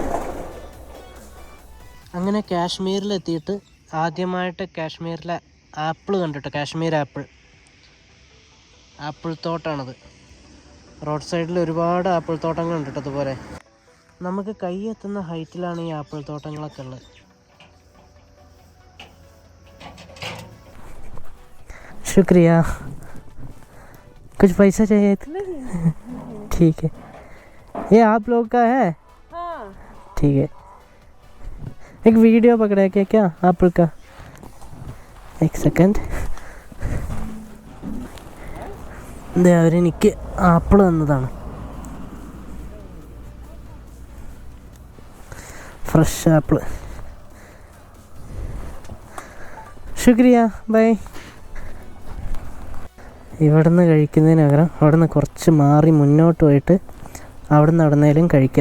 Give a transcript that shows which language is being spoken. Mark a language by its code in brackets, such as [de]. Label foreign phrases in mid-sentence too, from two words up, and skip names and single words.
[ml] അങ്ങനെ കാശ്മീരിലെത്തിയിട്ട് ആദ്യമായിട്ട് കാശ്മീരിലെ ആപ്പിൾ കണ്ടിട്ടോ. കാശ്മീർ ആപ്പിൾ തോട്ടാണത്. റോഡ് സൈഡിൽ ഒരുപാട് ആപ്പിൾ തോട്ടങ്ങളുണ്ട് കേട്ടോ. അതുപോലെ നമുക്ക് കൈ എത്തുന്ന ഹൈറ്റിലാണ് ഈ ആപ്പിൾ തോട്ടങ്ങളൊക്കെ ഉള്ളത്. [hi] शुक्रिया. कुछ पैसा चाहिए था? ठीक है. ये आप लोग का है? हाँ. ठीक है. एक वीडियो पकड़ा है क्या एप्पल का? एक सेकंड. [ml] അവരെനിക്ക് ആപ്പിൾ തന്നതാണ്. [en] fresh apple. [hi] शुक्रिया. बाय. [ml] ഇവിടുന്ന് കഴിക്കുന്നതിന് പകരം അവിടുന്ന് കുറച്ച് മാറി മുന്നോട്ട് പോയിട്ട് അവിടെ നടന്നേലും കഴിക്കാം.